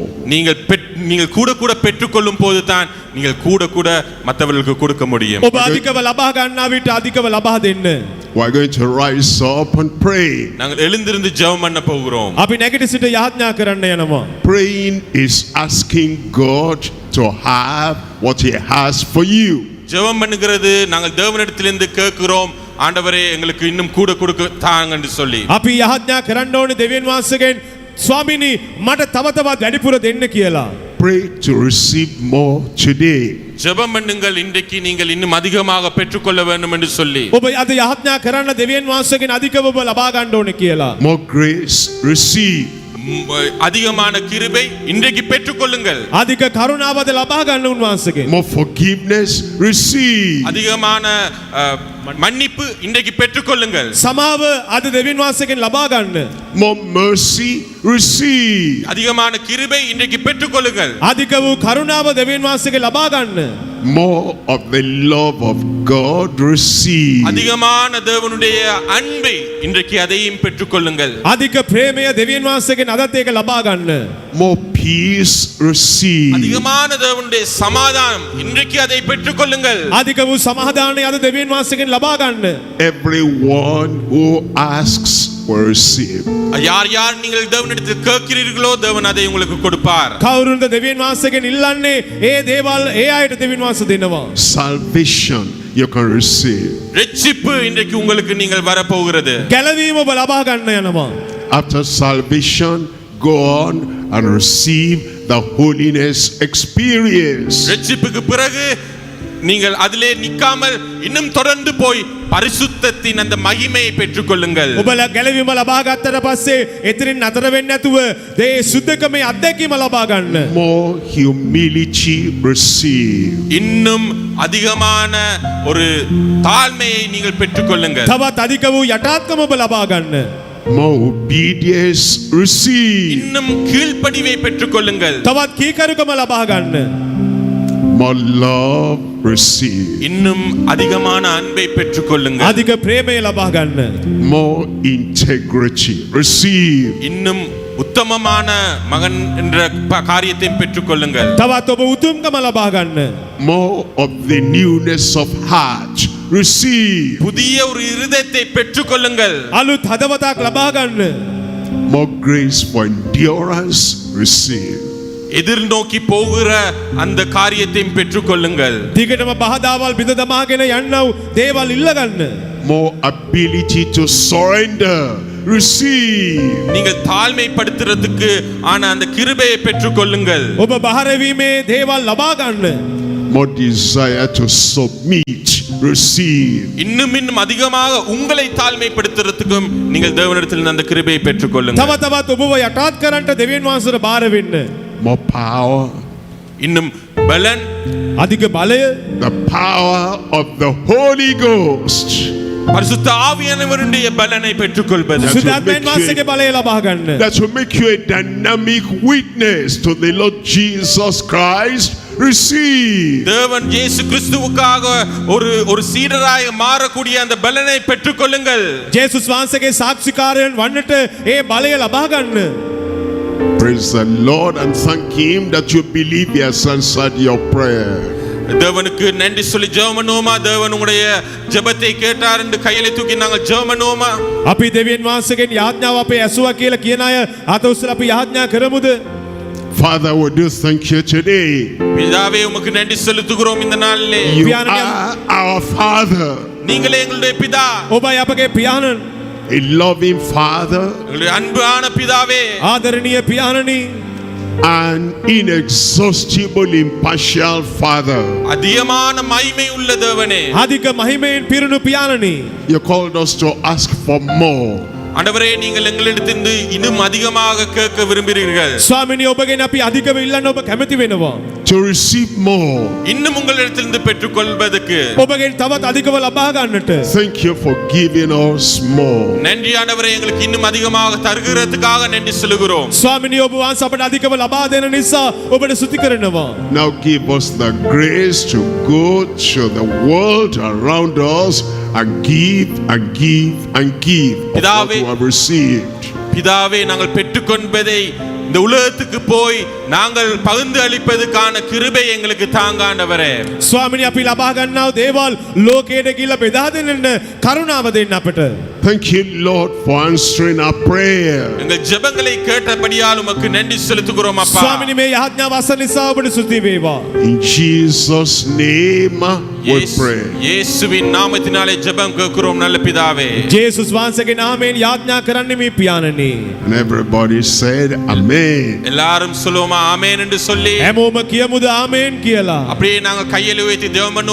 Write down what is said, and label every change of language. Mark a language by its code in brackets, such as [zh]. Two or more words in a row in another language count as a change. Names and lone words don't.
[ta] நீங்கள் கூட கூட பெற்றுக்கொள்ளும் போது தான் நீங்கள் கூட கூட மற்றவர்களுக்கு கொடுக்க முடியும். [si] ඔබ අධිකව ලබා ගන්නා විට අධිකව ලබා දෙන්න. [en] We are going to rise up and pray. [ta] நாங்கள் எழுந்திருந்து ஜெபம் பண்ண போகிறோம். [si] අපි නැගිට සිට යාඥා කරන්න යනවා. [en] Praying is asking God to have what He has for you. [ta] ஜெபம் பண்ணுகிறது நாங்கள் தேவனிடத்திலிருந்து கேட்கிறோம், ஆண்டவரே எங்களுக்கு இன்னும் கூட கொடுக்க தாங்க என்று சொல்லி. [si] අපි යාඥා කරන්න ඕනේ දෙවියන් වහන්සේගෙන්, ස්වාමීනි මට තව තවත් වැඩිපුර දෙන්න කියලා. [en] Pray to receive more today. [ta] ஜெபம் பண்ணுங்கள், இன்றைக்கு நீங்கள் இன்னும் அதிகமாக பெற்றுக்கொள்ள வேண்டும் என்று சொல்லி. [si] ඔබ අද යාඥා කරන්න දෙවියන් වහන්සේගෙන් අධිකව ඔබ ලබා ගන්න ඕනේ කියලා. [en] More grace, receive. [ta] அதிகமான கிருபை இன்றைக்கு பெற்றுக்கொள்ளுங்கள். [si] අධික කරුණාවද ලබා ගන්න උන්වහන්සේගෙන්. [en] More forgiveness, receive. [ta] அதிகமான மன்னிப்பு இன்றைக்கு பெற்றுக்கொள்ளுங்கள். [si] සමාව අද දෙවියන් වහන්සේගෙන් ලබා ගන්න. [en] More mercy, receive. [ta] அதிகமான கிருபை இன்றைக்கு பெற்றுக்கொள்ளுங்கள். [si] අධික වූ කරුණාව දෙවියන් වහන්සේගෙන් ලබා ගන්න. [en] More of the love of God, receive. [ta] அதிகமான தேவனுடைய அன்பை இன்றைக்கு அதையும் பெற்றுக்கொள்ளுங்கள். [si] අධික ප්‍රේමය දෙවියන් වහන්සේගෙන් අදත් ඒක ලබා ගන්න. [en] More peace, receive. [ta] அதிகமான தேவனுடைய சமாதானம் இன்றைக்கு அதை பெற்றுக்கொள்ளுங்கள். [si] අධික වූ සමාදානය අද දෙවියන් වහන්සේගෙන් ලබා ගන්න. [en] Everyone who asks will receive. [ta] யார் யார் நீங்கள் தேவனிடத்தில் கேட்கிறீர்களோ தேவன் அதை உங்களுக்கு கொடுப்பார். [si] කවුරුන්ද දෙවියන් වහන්සේගෙන් ඉල්ලන්නේ ඒ දේවල් ඒ අයට දෙවියන් වහන්සේ දෙනවා. [en] Salvation you can receive. [ta] ரட்சிப்பு இன்றைக்கு உங்களுக்கு நீங்கள் வரப்போகிறது. [si] ගැලවීම ඔබ ලබා ගන්න යනවා. [en] After salvation, go on and receive the holiness experience. [ta] ரட்சிப்புக்கு பிறகு நீங்கள் அதிலே நிக்காமல் இன்னும் தொடர்ந்து போய் பரிசுத்தத்தின் அந்த மகிமையை பெற்றுக்கொள்ளுங்கள். [si] ඔබලා ගැලවීම ලබා ගත්තට පස්සේ එතනින් නතර වෙන්නේ නැතුව දේ සුද්ධකමේ අත්දැකීම ලබා ගන්න. [en] More humility, receive. [ta] இன்னும் அதிகமான ஒரு தாழ்மையை நீங்கள் பெற்றுக்கொள்ளுங்கள். [si] තවත් අධික වූ යටාත්කම ඔබ ලබා ගන්න. [en] More obedience, receive. [ta] இன்னும் கீழ்ப்படிவை பெற்றுக்கொள்ளுங்கள். [si] තවත් කීකරුකම ලබා ගන්න. [en] More love, receive. [ta] இன்னும் அதிகமான அன்பை பெற்றுக்கொள்ளுங்கள். [si] අධික ප්‍රේමය ලබා ගන්න. [en] More integrity, receive. [ta] இன்னும் உத்தமமான மகன் என்ற காரியத்தை பெற்றுக்கொள்ளுங்கள். [si] තවත් ඔබ උතුම්කම ලබා ගන්න. [en] More of the newness of heart, receive. [ta] புதிய ஒரு இருதயத்தை பெற்றுக்கொள்ளுங்கள். [si] අලුත් හදවතක් ලබා ගන්න. [en] More grace for endurance, receive. [ta] எதிர்நோக்கி போகிற அந்த காரியத்தையும் பெற்றுக்கொள்ளுங்கள். [si] දිගටම බහදාවල් බිඳ දමාගෙන යන්නව දේවල් ඉල්ල ගන්න. [en] More ability to surrender, receive. [ta] நீங்கள் தாழ்மைப்படுத்துறதுக்கு ஆன அந்த கிருபையை பெற்றுக்கொள்ளுங்கள். [si] ඔබ බහර වීමේ දේවල් ලබා ගන්න. [en] More desire to submit, receive. [ta] இன்னும் அதிகமாக உங்களை தாழ்மைப்படுத்துறதுக்கும் நீங்கள் தேவனிடத்தில் அந்த கிருபையை பெற்றுக்கொள்ளுங்கள். [si] තව තවත් ඔබව යටාත් කරන්නට දෙවියන් වහන්සේට බාර වෙන්න. [en] More power, [ta] இன்னும் பலன், [si] අධික බලය, [en] the power of the Holy Ghost. [ta] பரிசுத்த ஆவியானவருடைய பலனை பெற்றுக்கொள்வது. [si] සුදාත්මයන් වහන්සේගේ බලය ලබා ගන්න. [en] That will make you a dynamic witness to the Lord Jesus Christ, receive. [ta] தேவன் இயேசு கிறிஸ்துவுக்காக ஒரு சீடராக மாறக்கூடிய அந்த பலனை பெற்றுக்கொள்ளுங்கள். [si] ජේසුස් වහන්සේගේ සාක්ෂිකාරයන් වන්නට ඒ බලය ලබා ගන්න. [en] Praise the Lord and thank Him that you believe He has answered your prayer. [ta] தேவனுக்கு நன்றி சொல்லி ஜெபம் பண்ணுவோமா? தேவன் உங்களுடைய ஜெபத்தை கேட்டார் என்று கையில தூக்கி நாங்கள் ஜெபம் பண்ணுவோமா? [si] අපි දෙවියන් වහන්සේගෙන් යාඥාව අපේ ඇසුවා කියලා කියන අය අත උස්සලා අපි යාඥා කරමුද? [en] Father, we do thank you today. [ta] பிதாவே உமக்கு நன்றி செலுத்துகிறோம் இந்த நாளிலே. [en] You are our Father, [ta] நீங்களே எங்களுடைய பிதா, [si] ඔබයි අපගේ පියාණන්. [en] a loving Father, [ta] எங்களுடைய அன்பான பிதாவே, [si] ආදරණීය පියාණනි, [en] an inexhaustible, impartial Father. [ta] அதிகமான மகிமை உள்ள தேவனே, [si] අධික මහිමයෙන් පිරුණු පියාණනි. [en] You called us to ask for more. [ta] ஆண்டவரே நீங்கள் எங்களிடத்திலிருந்து இன்னும் அதிகமாக கேட்க விரும்புகிறீர்கள். [si] ස්වාමිනී ඔබගෙන් අපි අධිකව ඉල්ලන්න ඔබ කැමති වෙනවා. [en] To receive more. [ta] இன்னும் உங்களிடத்திலிருந்து பெற்றுக்கொள்வதற்கு [si] ඔබගෙන් තවත් අධිකව ලබා ගන්නට. [en] Thank you for giving us more. [ta] நன்றி ஆண்டவரே, எங்களுக்கு இன்னும் அதிகமாக தருகிறதுக்காக நன்றி சொல்லுகிறோம். [si] ස්වාමිනී ඔබ වහන්සේ අපට අධිකව ලබා දෙන නිසා ඔබට ස්තුති කරනවා. [en] Now give us the grace to go to the world around us and give and give and give of what we have received. [ta] பிதாவே, நாங்கள் பெற்றுக்கொண்டதை இந்த உலகத்துக்கு போய் நாங்கள் பகிர்ந்து அளிப்பதற்கான கிருபை எங்களுக்கு தாங்க ஆண்டவரே. [si] ස්වාමිනී අපි ලබා ගන්නා දේවල් ලෝකයට කියලා බෙදා දෙන්න කරුණාව දෙන්න අපට. [en] Thank you, Lord, for answering our prayer. [ta] எங்கள் ஜெபங்களை கேட்டபடியால் உமக்கு நன்றி செலுத்துகிறோம் அப்பா. [si] ස්වාමිනී මේ යාඥාව අසන නිසා ඔබට ස්තුති වේවා. [en] In Jesus' name we pray. [ta] இயேசுவின் நாமத்தினாலே ஜெபம் கேட்கிறோம் நல்ல பிதாவே. [si] ජේසුස් වහන්සේගේ නාමයෙන් යාඥා කරන්නේ මේ පියාණනි. [en] And everybody said amen. [ta] எல்லாரும் சொல்லுவோமா ஆமென் என்று சொல்லி? [si] හැමෝම කියමුද ආමේන් කියලා. [ta] அப்படியே நாங்கள் கையில் உயர்த்தி ஜெபம் பண்ணுவோம்.